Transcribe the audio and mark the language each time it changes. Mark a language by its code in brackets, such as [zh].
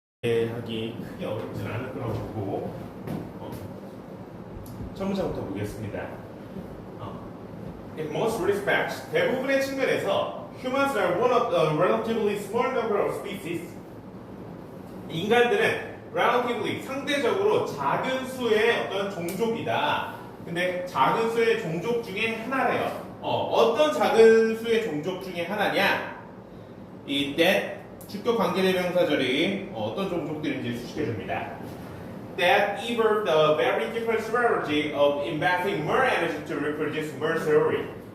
[ko] 하기 크게 어렵진 않을 거라고 보고 첫 문장부터 보겠습니다. [en] In most respects, [ko] 대부분의 측면에서 [en] humans are one of the relatively small number of species. [ko] 인간들은 relatively 상대적으로 작은 수의 어떤 종족이다. 근데 작은 수의 종족 중에 하나래요. 어떤 작은 수의 종족 중에 하나냐? 이 that 주격 관계대명사절이 어떤 종족들인지 수식해 줍니다. [en] That evolved a very different strategy of investing more energy to reproduce more theory.